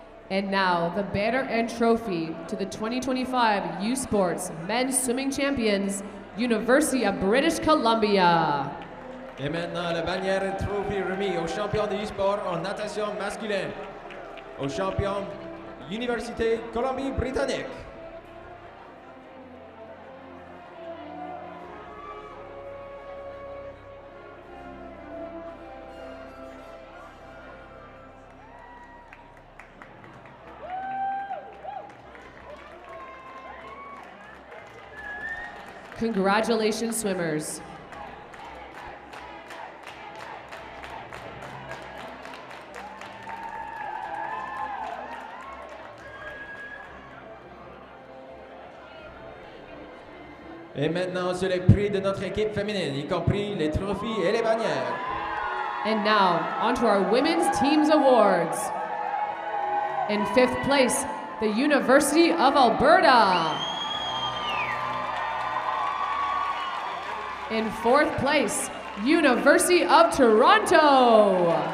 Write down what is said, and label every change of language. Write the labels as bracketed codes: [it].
[en] And now, the banner and trophy to the 2025 U Sports Men's Swimming Champions, University of British Columbia. [fr] Et maintenant, la bannière et trophée remis aux champions de e-sport en natation masculine, aux champions Université Colombie-Britannique. [en] Congratulations, swimmers. [fr] Et maintenant, sur les prix de notre équipe féminine, y compris les trophées et les bannières. [en] And now, on to our Women's Teams Awards. In 5th place, the University of Alberta. In 4th place, University of Toronto.